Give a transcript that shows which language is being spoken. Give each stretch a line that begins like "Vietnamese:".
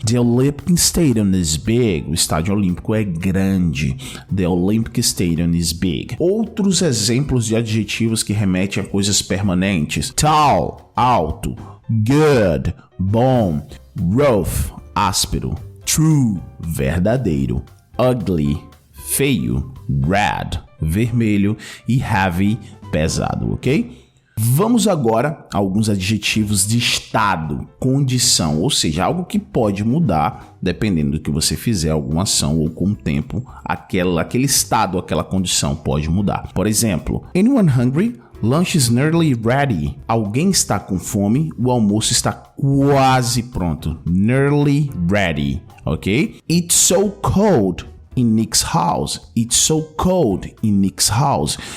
English: The Olympic Stadium is big.
Portuguese: O estádio olímpico é grande.
English: The Olympic Stadium is big.
Portuguese: Outros exemplos de adjetivos que remetem a coisas permanentes. Tall, alto. Good, bom. Rough, áspero. True, verdadeiro. Ugly, feio. Red, vermelho. E heavy, pesado, ok? Vamos agora a alguns adjetivos de estado, condição, ou seja, algo que pode mudar dependendo do que você fizer, alguma ação ou com o tempo, aquele estado, aquela condição pode mudar. Por exemplo,
English: anyone hungry? Lunch is nearly ready.
Portuguese: Alguém está com fome? O almoço está quase pronto.
English: Nearly ready, ok? It's so cold in Nick's house. It's so cold in Nick's house.